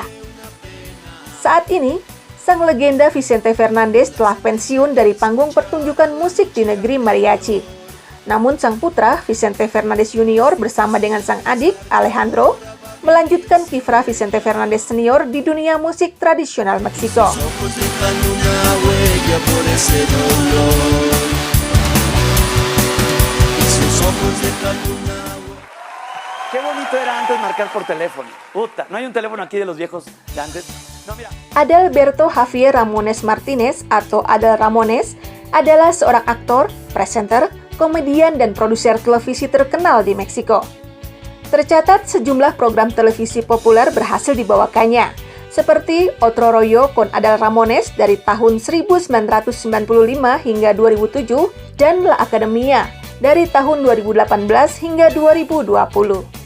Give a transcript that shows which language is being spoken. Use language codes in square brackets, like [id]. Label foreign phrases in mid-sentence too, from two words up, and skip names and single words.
[id] Saat ini, sang legenda Vicente Fernandez telah pensiun dari panggung pertunjukan musik di negeri mariachi. Namun sang putra, Vicente Fernandez Junior bersama dengan sang adik, Alejandro, melanjutkan kiprah Vicente Fernandez Senior di dunia musik tradisional Meksiko. [es] Qué bonito era antes marcar por teléfono. Puta, no hay un teléfono aquí de los viejos de antes. No, mira. [id] Adalberto Javier Ramones Martinez atau Adal Ramones adalah seorang aktor, presenter, komedian, dan produser televisi terkenal di Meksiko. Tercatat sejumlah program televisi populer berhasil dibawakannya, seperti Otro Rollo con Adal Ramones dari tahun 1995 hingga 2007 dan La Academia dari tahun 2018 hingga 2020.